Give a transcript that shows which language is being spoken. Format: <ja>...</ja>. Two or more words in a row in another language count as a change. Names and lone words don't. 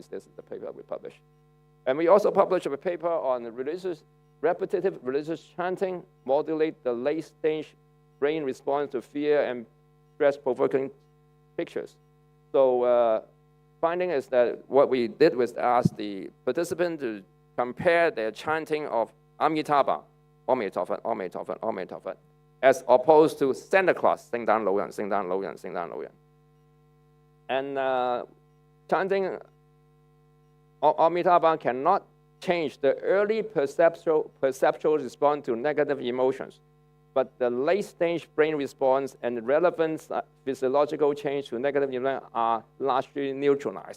<en>This is the paper we published. And we also published a paper on repetitive religious chanting modulate the late-stage brain response to fear and stress-provoking pictures. So finding is that what we did was ask the participant to compare their chanting of Amitabha,</en> <zh>Amitofan, Amitofan, Amitofan,</zh> <en>as opposed to Santa Claus,</en> <zh>Sing Dan Lo Yan, Sing Dan Lo Yan, Sing Dan Lo Yan.</zh> <en>And chanting Amitabha cannot change the early perceptual response to negative emotions, but the late-stage brain response and relevant physiological change to negative emotions are largely neutralized.</en>